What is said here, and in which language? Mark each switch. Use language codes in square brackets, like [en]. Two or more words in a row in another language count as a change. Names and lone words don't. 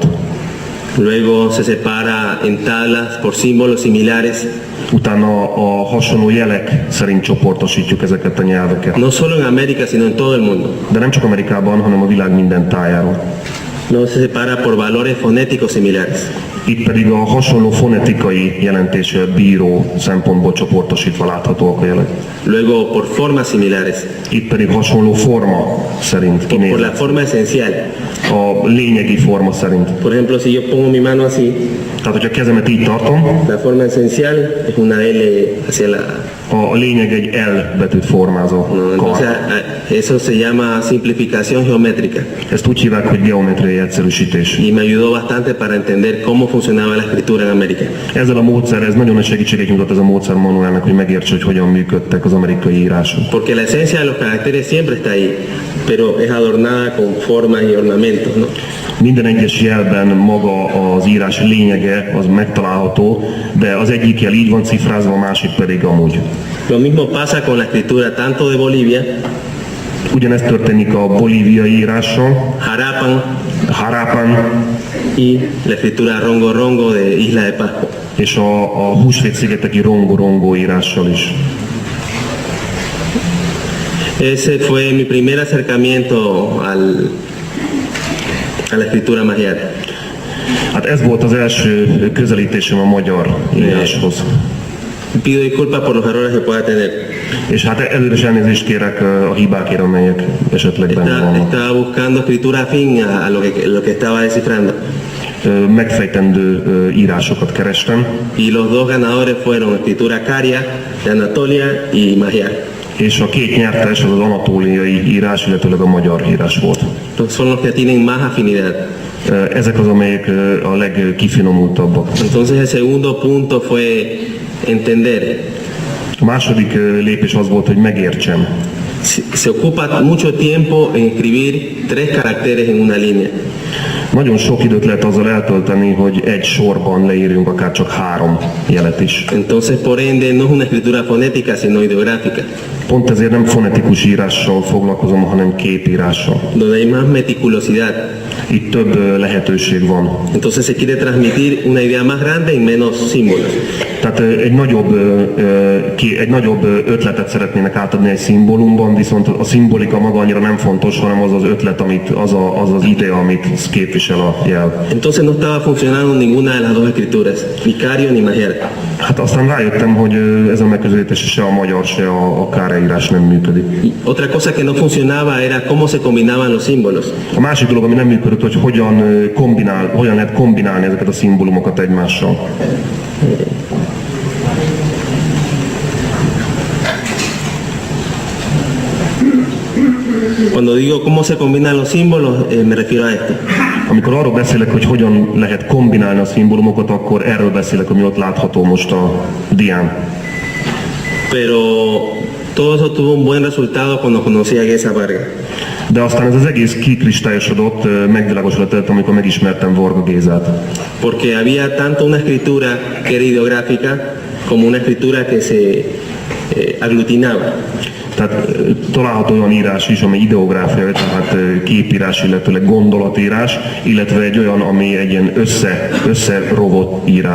[es] Luego se separa en tablas por símbolos similares. [hu] Utána a hasonló jelek szerint csoportosítjuk ezeket a nyelveket. [es] No solo en América, sino en todo el mundo. [hu] De nem csak Amerikában, hanem a világ minden tájáról. [es] Luego se separa por valores fonéticos similares. [hu] Itt pedig a hasonló fonetikai jelentéssel bíró szempontból csoportosítva láthatóak a jelek. [es] Luego por formas similares. [hu] Itt pedig hasonló forma szerint [es] Por la [hu] kinéznek. [es] forma esencial. [hu] A lényegi forma szerint. [es] Por ejemplo, si yo pongo mi mano así, [hu] Tehát, hogyha kezemet így tartom, [es] la forma esencial es una L hacia la... [hu] a lényeg egy L betűt formázó [es] No, entonces, [hu] kar. [es] eso se llama simplificación geométrica. [hu] Ezt úgy hívják, hogy geometriai egyszerűsítés. [es] Y me ayudó bastante para entender cómo funcionaba la escritura en América. [hu] Ezzel a módszer, ez nagyon nagy segítséget nyújtott ez a módszer Manuelnek, hogy megértse, hogy hogyan működtek az amerikai írások. [es] Porque la esencia de los caracteres siempre está ahí, pero es adornada con formas y ornamentos, ¿no? [hu] Minden egyes jelben maga az írás lényege az megtalálható, de az egyik jel így van cifrázva, a másik pedig amúgy. [es] Lo mismo pasa con la escritura tanto de Bolivia, [hu] Ugyanezt történik a bolíviai írással, [es] Harapan y la escritura Rongo Rongo de Isla de Pascua. [hu] és a Húsvét-szigeteki Rongo írással is. [es] Ese fue mi primer acercamiento a la escritura magiar. [hu] Hát ez volt az első közelítésem a magyar íráshoz. [es] Pido disculpas por los errores que pueda tener. [hu] És hát előre is elnézést kérek a hibákért, amelyek esetleg benne vannak. [es] Estaba buscando escritura afín a lo que estaba descifrando. [hu] Megfejtendő írásokat kerestem, [es] Y los dos ganadores fueron escritura caria de Anatolia y Magyar. [hu] és a két nyertes az anatóliai írás, illetőleg a magyar írás volt. [es] Son los que tienen más afinidad. [hu] Ezek az, amelyek a legkifinomultabbak. [es] Entonces el segundo punto fue entender. [hu] A második lépés az volt, hogy megértsem. [es] Se ocupa mucho tiempo en escribir 3 caracteres en una línea. [hu] Nagyon sok időt lehet azzal eltölteni, hogy egy sorban leírjunk akár csak 3 jelet is. [es] Entonces, por ende, no es una escritura fonética, sino ideográfica, [hu] Pont ezért nem fonetikus írással foglalkozom, hanem képírással. [es] donde hay más meticulosidad. [hu] Itt több lehetőség van. [es] Entonces se quiere transmitir una idea más grande en menos símbolos. [hu] Tehát egy nagyobb ötletet szeretnének átadni egy szimbólumban, viszont a szimbolika maga annyira nem fontos, hanem az az ötlet, az az idea, amit képvisel a jel. [es] Entonces no estaba funcionando ninguna de las dos escrituras, ni Cario ni Magyar. [hu] Hát aztán rájöttem, hogy ez a megközelítés se a magyar, se a káreírás nem működik. [es] Otra cosa que no funcionaba era cómo se combinaban los símbolos. [hu] A másik dolog, ami nem működött, hogy hogyan lehet kombinálni ezeket a szimbólumokat egymással. [es] Cuando digo cómo se combinan los símbolos, me refiero a esto. [hu] Amikor arról beszélek, hogy hogyan lehet kombinálni a szimbólumokat, akkor erről beszélek, ami ott látható most a dián. [es] Pero todo eso tuvo un buen resultado cuando conocí a Geza Varga. [hu] De aztán ez az egész kikristályosodott, megvilágosodott, amikor megismertem Varga Gézát. [es] Porque había tanto una escritura que era ideográfica como una escritura que se aglutinaba. [hu] Tehát található olyan írás is, ami ideográfia, tehát képírás, illetőleg gondolatírás, illetve egy olyan, ami egy ilyen összerovott írás.